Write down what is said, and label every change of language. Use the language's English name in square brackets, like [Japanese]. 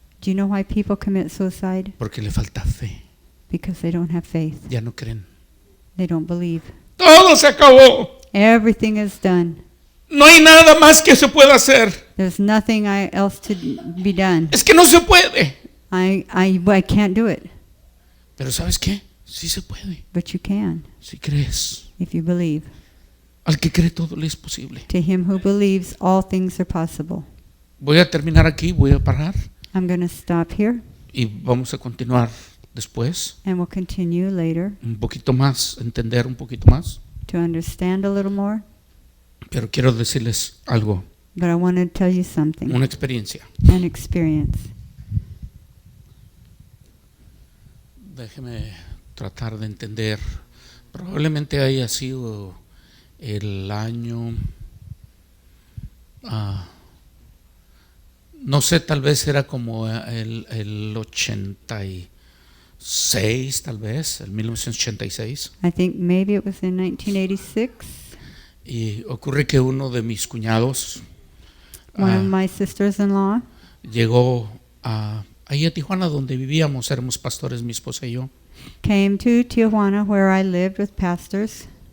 [English] Do you know why people commit suicide? [Spanish] Porque le falta fe. [English] Because they don't have faith. [Spanish] Ya no creen. [English] They don't believe. [Spanish] Todo se acabó. [English] Everything is done. [Spanish] No hay nada más que se pueda hacer. [English] There's nothing else to be done. [Spanish] Es que no se puede. [English] I can't do it. [Spanish] Pero ¿sabes qué? Sí se puede. [English] But you can, [Spanish] Si crees. [English] if you believe. [Spanish] Al que cree todo le es posible. [English] To him who believes, all things are possible. [Spanish] Voy a terminar aquí, voy a parar [English] I'm going to stop here, [Spanish] y vamos a continuar después. [English] and we'll continue later [Spanish] Un poquito más, entender un poquito más. [English] to understand a little more. [Spanish] Pero quiero decirles algo, [English] But I want to tell you something, [Spanish] una experiencia. [English] an experience. [Spanish] Déjeme tratar de entender. Probablemente haya sido el año, no sé, tal vez era como el 86, tal vez, el 1986. [English] I think maybe it was in 1986. [Spanish] Y ocurre que uno de mis cuñados [English] One of my sisters-in-law [Spanish] llegó ahí a Tijuana, donde vivíamos, éramos pastores, mi esposa y yo. [English] came to Tijuana, where I lived with pastors.